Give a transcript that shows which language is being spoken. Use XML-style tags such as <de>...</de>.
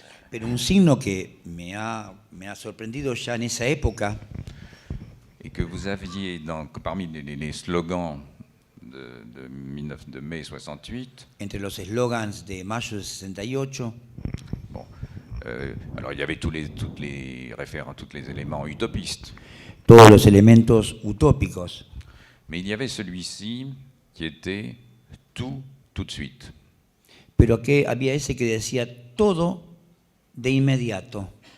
<es>Pero un signo que me ha sorprendido ya en esa época,</es> <fr>Et que vous aviez parmi les slogans de mai 68.</fr> <es>entre los eslogans de mayo de 68,</es> <fr>Bon, alors il y avait tous les éléments utopistes.</fr> <es>todos los elementos utópicos,</es> <fr>Mais il y avait celui-ci qui était tout de suite.</fr> <es>pero que había ese que decía todo de inmediato.</es>